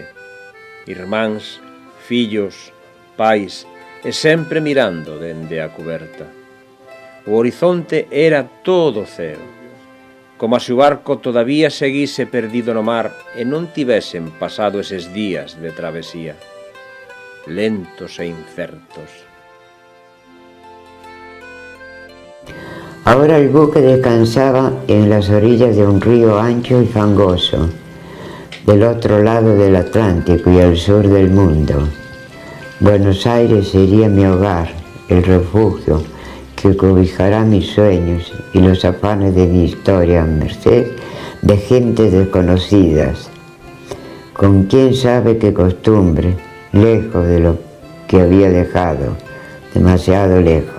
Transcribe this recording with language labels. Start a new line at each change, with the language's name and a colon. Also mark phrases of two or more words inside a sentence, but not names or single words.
Galician: Irmáns, fillos, pais, e sempre mirando dende a cuberta. O horizonte era todo ceo, como se o barco todavía seguise perdido no mar e non tivesen pasado eses días de travesía, lentos e incertos.
Spanish: Ahora el buque descansaba en las orillas de un río ancho y fangoso, del otro lado del Atlántico y al sur del mundo. Buenos Aires sería mi hogar, el refugio que cobijará mis sueños y los afanes de mi historia a merced de gentes desconocidas, con quién sabe qué costumbre, lejos de lo que había dejado, demasiado lejos.